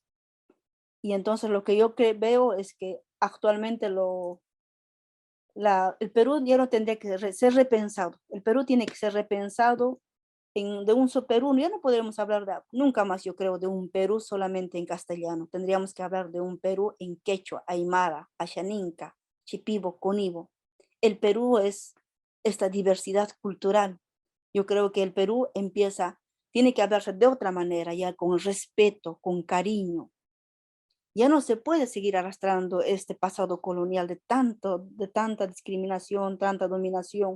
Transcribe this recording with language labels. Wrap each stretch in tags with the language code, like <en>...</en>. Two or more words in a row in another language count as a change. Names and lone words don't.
<es>Y entonces lo que yo veo es que actualmente el Perú ya no tendría que ser repensado. El Perú tiene que ser repensado de un solo Perú. Ya no podremos hablar nunca más, yo creo, de un Perú solamente en castellano. Tendríamos que hablar de un Perú en quechua, aymara, ashaninka, chipibo, conibo. El Perú es esta diversidad cultural. Yo creo que el Perú tiene que hablarse de otra manera, ya con respeto, con cariño. Ya no se puede seguir arrastrando este pasado colonial de tanta discriminación, tanta dominación.</es>